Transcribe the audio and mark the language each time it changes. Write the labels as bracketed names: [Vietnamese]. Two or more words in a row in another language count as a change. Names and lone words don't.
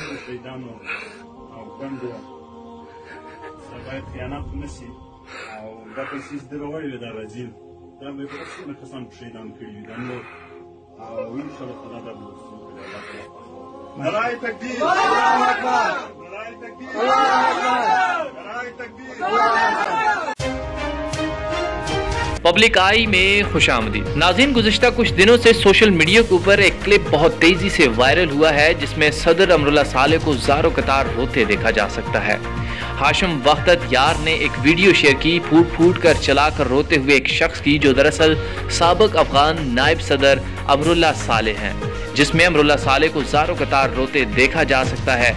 [Pashto] شهیدانو او کندو باید خیانت نشي او دا پیسې دروي دا راځي دا به څنګه کسان شهیدان کړي دا نو او [Arabic] ان شاء الله [Pashto] خدای دا به نعره تکبیر [Arabic] الله اکبر [Pashto] نعره تکبیر [Arabic] الله اکبر [Pashto] نعره تکبیر [Arabic] الله اکبر। [Urdu] پبلک آئی میں خوش آمدید. ناظرین، گزشتہ کچھ دنوں سے [English] social media [Urdu] کے اوپر ایک کلپ بہت تیزی سے وائرل ہوا ہے جس میں صدر امراللہ صالح کو زار و قطار روتے دیکھا جا سکتا ہے. ہاشم وحدت یار نے ایک ویڈیو شیئر کی پھوٹ پھوٹ کر چلا کر روتے ہوئے ایک شخص کی جو دراصل سابق افغان نائب صدر امراللہ صالح ہیں، جس میں امراللہ صالح کو زار و قطار روتے دیکھا جا سکتا ہے.